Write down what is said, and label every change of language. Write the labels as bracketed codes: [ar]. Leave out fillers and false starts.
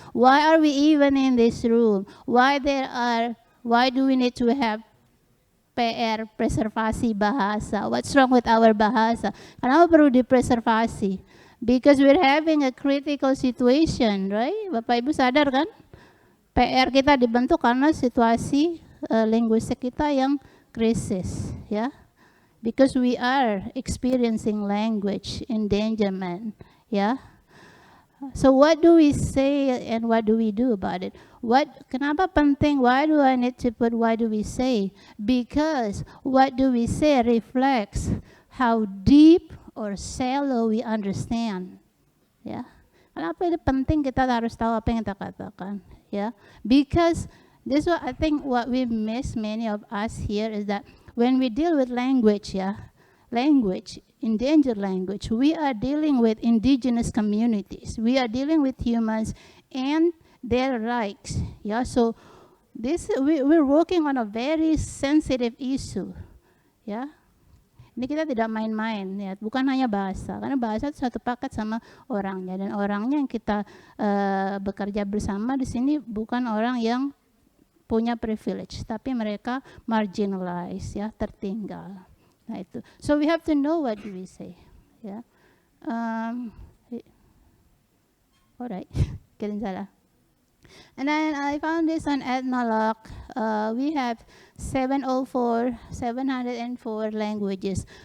[en] Why are we even in this room? Why do we need to have PR, [id] preservasi bahasa? [en] What's wrong with our bahasa? [id] Kenapa perlu dipreservasi? [en] Because we're having a critical situation, right? [id] Bapak Ibu sadar kan? PR kita dibentuk karena situasi linguistik kita yang krisis, ya. [en] Because we are experiencing language endangerment, yeah. So what do we say and what do we do about it? [id] Kenapa penting? [en] Why do I need to put why do we say? Because what do we say reflects how deep or shallow we understand, ya. [id] Kenapa itu penting? Kita harus tahu apa yang kita katakan, ya. [en] Because this is what I think what we miss, many of us here, is that when we deal with language, yeah, language, endangered language, we are dealing with indigenous communities. We are dealing with humans and their rights. Yeah, so we're working on a very sensitive issue. [id] Yeah, ini kita tidak main-main, ya, bukan hanya bahasa, karena bahasa itu satu paket sama orangnya, dan orangnya yang kita bekerja bersama di sini bukan orang yang punya privilege, tapi mereka marginalized, ya, tertinggal. Nah itu. [en] So we have to know what do we say, ya. Alright, kidding salah. And then I found this on Ethnologue. We have 704 languages.